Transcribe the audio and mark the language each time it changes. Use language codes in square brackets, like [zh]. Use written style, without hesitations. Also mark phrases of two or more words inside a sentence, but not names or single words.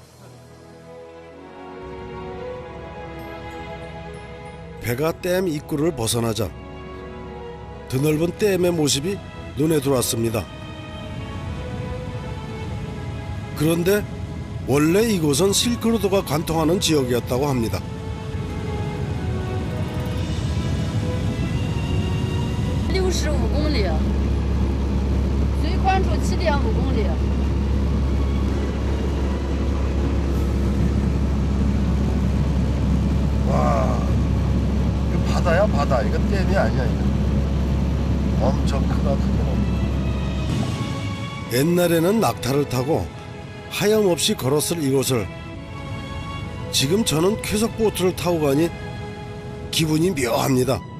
[ko] 배가 댐 입구를 벗어나자 드넓은 댐의 모습이 눈에 들어왔습니다. 그런데 원래 이곳은 실크로드가 관통하는 지역이었다고 합니다. [zh] 65公里，最宽处7.5公里。 [ko] 와, 이거 바다야 바다. 이거 댐이 아니야 이거. 엄청 크다 크기는. 옛날에는 낙타를 타고 하염없이 걸었을 이곳을 지금 저는 쾌속 보트를 타고 가니 기분이 묘합니다.